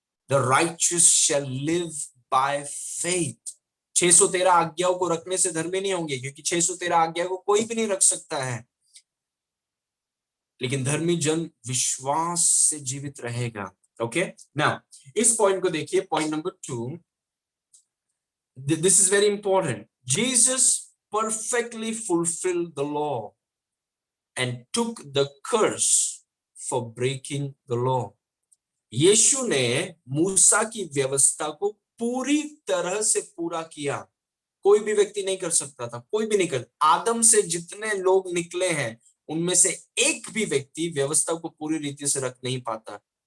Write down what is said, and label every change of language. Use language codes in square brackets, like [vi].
[en] The righteous shall live by faith. [hi] 613 आज्ञाओं को रखने से धर्मी नहीं होंगे, क्योंकि 613 आज्ञा को कोई भी नहीं रख सकता है, लेकिन धर्मी जन विश्वास से जीवित रहेगा। [en] okay, now [hi] इस पॉइंट को देखिए, point number 2। [en] This is very important. Jesus perfectly fulfilled the law and took the curse for breaking the law. [hi] यीशु ने मूसा की व्यवस्था को पूरी तरह से पूरा किया। कोई भी व्यक्ति नहीं कर सकता था, कोई भी नहीं कर। आदम से जितने लोग निकले हैं उनमें से एक भी व्यक्ति व्यवस्था को पूरी रीति से रख नहीं पाता।